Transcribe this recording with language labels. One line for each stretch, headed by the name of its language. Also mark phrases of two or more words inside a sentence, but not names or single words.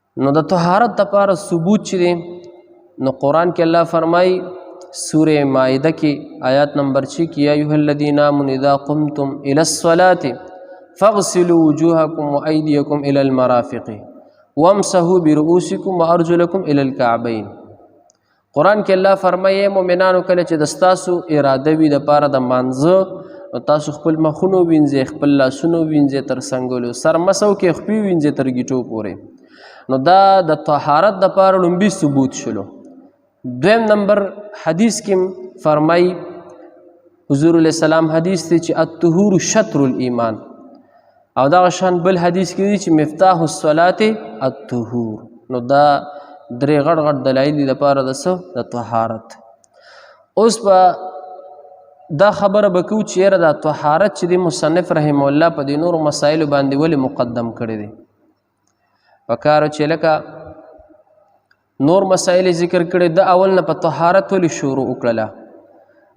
Pashto: نو د طهارت دپاره ثبوت چې دی نو قرآن کې الله فرمایي سورة مائده کې آیات نمبر 6 کې
Arabic: یا ایها الذین آمنوا اذا قمتم الى الصلاة فاغسلوا وجوهکم وایدیکم الى المرافق وامسحوا برؤوسکم وارجلکم الى الكعبین.
Pashto: قرآن کې الله فرمایي مؤمنانو کله چې د ستاسو اراده وي دپاره د مانځه نو تاسو خپل مخونو وینځئ، خپل لاسونو وینځئ تر څنګلو، سر مسو کې خپې وینځئ تر ګیټو پورې. نو دا د طهارت دپاره لومبي ثبوت شلو. دویم نمبر حدیث کې فرمای حضور
Arabic: علیہ السلام
Pashto: حدیث دی چې
Arabic: الطهور شطر الایمان،
Pashto: او دا شان بل حدیث کې دی چې
Arabic: مفتاح الصلاة الطهور.
Pashto: نو دا درې غټ غټ دلایل دي لپاره د څه د طهارت. اوس په دا خبره به کوو چې یاره دا طهارت چې دی مصنف
Arabic: رحمه الله
Pashto: په دې نورو مسایلو باندې ولې مقدم کړی دی. پکاره چې لکه نور مسائل ذکر کړي د اول نه په طهارت ولې شروع وکړله.